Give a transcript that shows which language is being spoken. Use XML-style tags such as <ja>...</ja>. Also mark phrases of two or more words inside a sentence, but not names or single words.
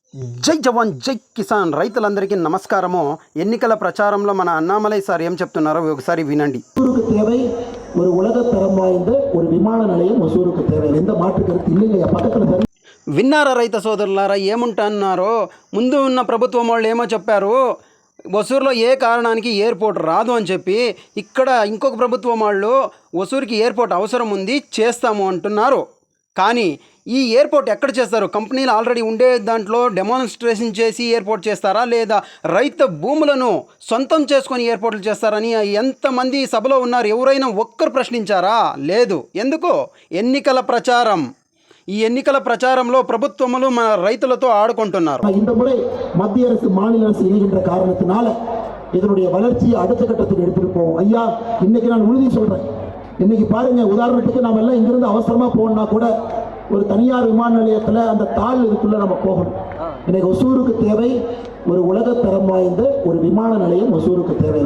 <hi>जय जवान जय किसान</hi> <te>రైతులందరికీ నమస్కారము. ఎన్నికల ప్రచారంలో మన అన్నామలై సార్ ఏం చెప్తున్నారో ఒకసారి వినండి.</te> <ta>ஒசூருக்கு தேவை ஒரு உலக தரம் வாய்ந்த ஒரு விமான நிலையம் ஒசூருக்கு தேவை. எந்த மாற்று கருத்து இல்லைங்க. பக்கத்துல</ta> <te>విన్నారా రైతు సోదరులారా ఏముంటున్నారో? ముందు ఉన్న ప్రభుత్వం వాళ్ళు ఏమో చెప్పారు, ఒసూరులో ఏ కారణానికి ఎయిర్పోర్ట్ రాదు అని చెప్పి, ఇక్కడ ఇంకొక ప్రభుత్వం వాళ్ళు ఒసూరుకి ఎయిర్పోర్ట్ అవసరం ఉంది చేస్తాము అంటున్నారు. కానీ ఈ ఎయిర్పోర్ట్ ఎక్కడ చేస్తారు? కంపెనీలు ఆల్రెడీ ఉండే దాంట్లో డెమాన్స్ట్రేషన్ చేసి ఎయిర్పోర్ట్ చేస్తారా, లేదా రైతు భూములను సొంతం చేసుకొని ఎయిర్పోర్ట్లు చేస్తారని ఎంతమంది సభలో ఉన్నారు? ఎవరైనా ఒక్కరు ప్రశ్నించారా? లేదు. ఎందుకు? ఎన్నికల ప్రచారం. ఈ ఎన్నికల ప్రచారంలో ప్రభుత్వములు మన రైతులతో ఆడుకుంటున్నారు.</te> <ta>இந்த முறை மத்திய அரசு மாநில அரசு இணைகின்ற காரணத்தினால இதனுடைய வளர்ச்சியை அடுத்த கட்டத்துக்கு எடுத்துட்டு போவோம். ஐயா, இன்னைக்கு நான் உறுதி சொல்றேன். இன்னைக்கு பாருங்க, உதாரணத்துக்கு நாம எல்லாம் இங்கிருந்து அவசரமா போகணும்னா கூட ஒரு தனியார் விமான நிலையத்தில் அந்த தாள் இதுக்குள்ள நம்ம போகணும். இன்னைக்கு ஒசூருக்கு தேவை ஒரு உலக தரம் வாய்ந்த ஒரு விமான நிலையம் ஒசூருக்கு தேவை.</ta>